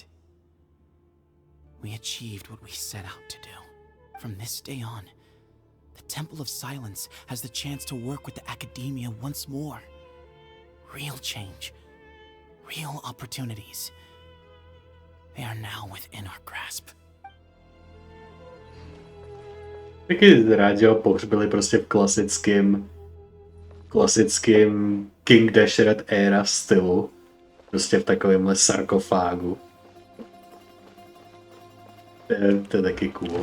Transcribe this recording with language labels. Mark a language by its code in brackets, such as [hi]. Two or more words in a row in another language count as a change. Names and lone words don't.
[en] We achieved what we set out to do. From this day on, the Temple of Silence has the chance to work with the Academia once more. Real change, real opportunities. They are now within our grasp. [cs] taky rád, že ho pohřbili prostě v klasickým King Dashred era stylu. Prostě v takovémhle sarkofágu. To je taky cool.